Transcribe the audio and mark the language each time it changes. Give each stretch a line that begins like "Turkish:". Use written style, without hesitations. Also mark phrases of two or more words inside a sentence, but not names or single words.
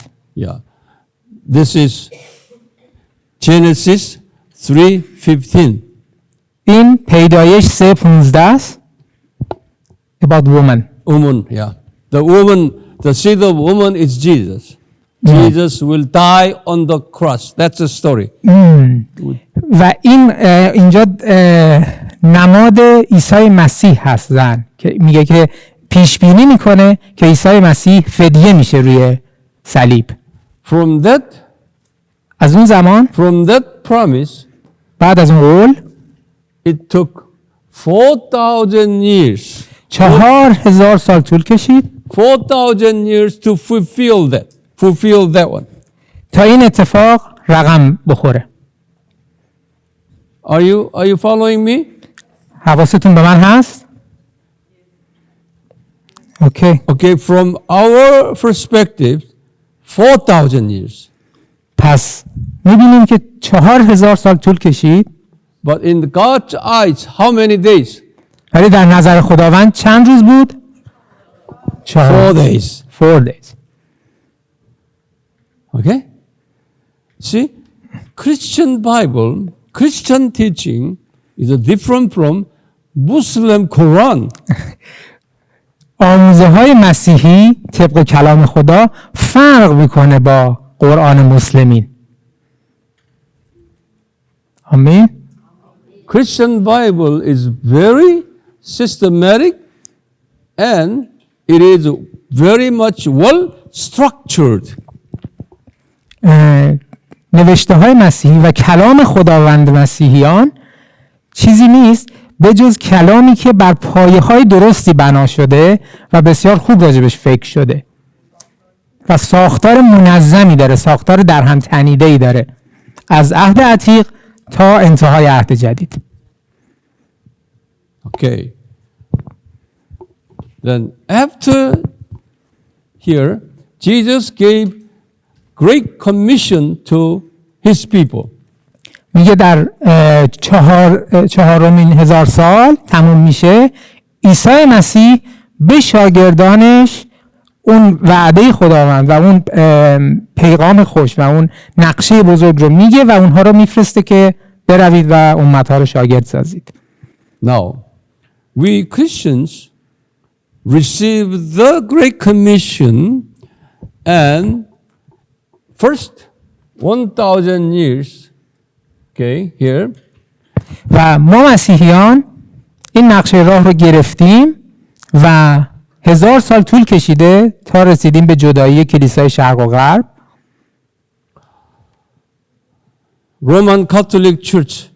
English: Yeah. This is Genesis 3:15.
Persian: این پیدایش 3:15 است.
English: About woman. Woman, yeah. The woman, the seed of woman is Jesus. Jesus will die on the cross. That's the story.
Persian: و این اینجا نماد عیسی مسیح هست، زن که میگه که پیش بینی میکنه که عیسی مسیح فدیه میشه روی صلیب.
English: From that,
Persian: از اون زمان،
English: from that promise,
Persian: بعد از اون قول،
English: it took 4,000 years.
Persian: 4000 سال طول کشید
English: 4,000 years to fulfill that one.
Persian: تا این اتفاق رقم بخوره.
English: Are you following me?
Persian: حواستون به من هست؟ اوکی.
English: Okay, from our perspective, 4,000 years.
Persian: پس میبینیم که 4000 سال طول کشید،
English: But in God's eyes, how many days?
Persian: ولی در نظر خداوند چند روز بود؟
English: 4 days. 4 days. Okay? See, Christian Bible, Christian teaching is different from Muslim Quran.
Persian: آموزه های مسیحی طبق کلام خدا فرق میکنه با قرآن مسلمین. آمین.
English: Christian Bible is very systematic and it is very much well structured.
Persian: نوشته های مسیحی و کلام خداوند مسیحیان چیزی نیست به جز کلامی که بر پایه های درستی بنا شده و بسیار خوب راجبش فکر شده و ساختار منظمی داره، ساختار در هم تنیده‌ای داره از عهد عتیق تا انتهای عهد جدید.
English: Okay. Then after here, Jesus gave great commission to his people.
Persian: میگه در چهارمین هزار سال تموم میشه، عیسی مسیح به شاگردانش اون وعده خداوند و اون پیغام خوش و اون نقشه بزرگ رو میگه و اونها رو میفرسته که بروید و امتها رو شاگرد سازید.
English: Now, we Christians receive the Great Commission and first 1,000 years, okay, here.
Persian: و ما مسیحیان این نقشه راه رو گرفتیم و 1000 سال طول کشیده تا رسیدیم به جدایی کلیسای شرق و غرب.
English: Roman Catholic Church,